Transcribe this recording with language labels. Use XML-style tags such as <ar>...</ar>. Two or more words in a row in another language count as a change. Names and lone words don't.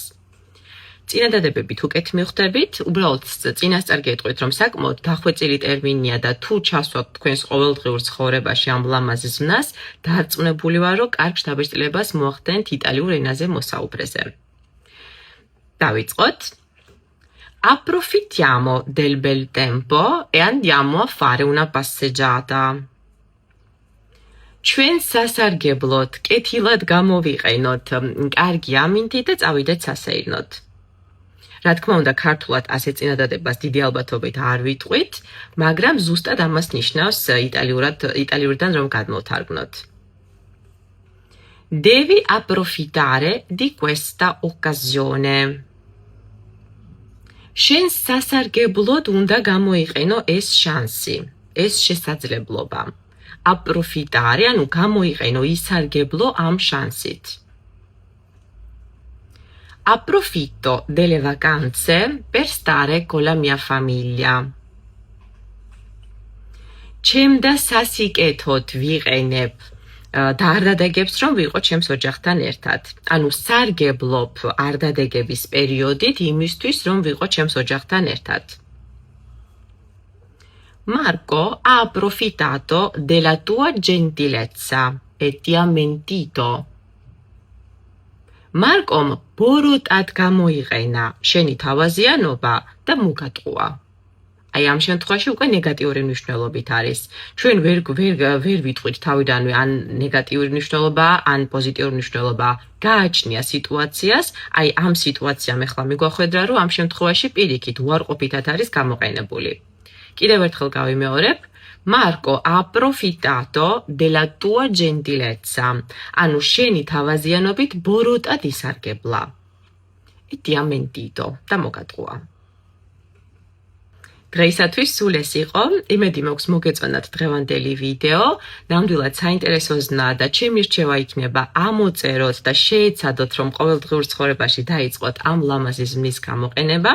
<ka>წინადადებებით უკეთ მივხვდებით, უბრალოდ წინასწარ გეტყვით, რომ საკმაოდ დახვეწილი ტერმინია და თუ ჩასვათ თქვენს ყოველდღიურ ცხოვრებაში ამ ლამაზ ზმნას, დარწმუნებული ვარ, რომ კარგ შთაბეჭდილებას მოახდენთ იტალიურ ენაზე მოსაუბრეზე. Დავიწყოთ.</ka> <it>Approfittiamo del bel tempo e andiamo a fare una passeggiata.</it> <ka>ჩვენ სასარგებლოდ, კეთილად გამოვიყენოთ კარგი ამინდი და წავიდეთ სასეირნოდ. რა თქმა უნდა, ქართულად ასე წინადადებას დიდი ალბათობით არ ვიტყვით, მაგრამ ზუსტად ამას ნიშნავს იტალიურიდან რომ გადმოვთარგმნოთ.</ka> <it>Devi approfittare di questa occasione.</it> <ka>შენ სასარგებლოდ უნდა გამოიყენო ეს შანსი, ეს შესაძლებლობა. Approfittare, ანუ გამოიყენო, ისარგებლო ამ შანსით.</ka> <it>Approfitto delle vacanze per stare con la mia famiglia.</it> <ka>ჩემდა სასიკეთოდ ვიყენებ და არ დადეგებს რომ ვიყო ჩემს ოჯახთან ერთად. ანუ სარგებლობ არ დადეგების პერიოდით იმისთვის რომ ვიყო ჩემს ოჯახთან ერთად.</ka> <it>Marco ha approfittato della tua gentilezza e ti ha mentito.</it> <ka>მარკომ ბოროტად გამოიყენა შენი თავაზიანობა და მოგატყუა. აი ამ შემთხვევაში უკვე ნეგატიური მნიშვნელობით არის. ჩვენ ვერ ვიტყვით თავიდანვე ან ნეგატიური მნიშვნელობა, ან პოზიტიური მნიშვნელობა. გააჩნია სიტუაციას, აი ამ სიტუაციამ ახლა მიგვახვედრა, რომ ამ შემთხვევაში პირიქით უარყოფითად არის გამოყენებული. კიდევ ერთხელ გავიმეორებ.</ka> <it>Marco ha approfittato della tua gentilezza.</it> <ka>ანუ შენი თავაზიანობით ბოროტად ისარგებლა.</ka> <it>E ti ha mentito.</it> <ka>და მოგატყუა. დღეისათვის სულ ეს იყო. იმედი მაქვს მოგეწონათ დღევანდელი ვიდეო. ნამდვილად საინტერესო ზნა და ჩემი რჩევა იქნება ამოწეროთ და შეეცადოთ, რომ ყოველდღიურ ცხოვრებაში დაიწყოთ ამ ლამაზი ზმნის გამოყენება.</ka>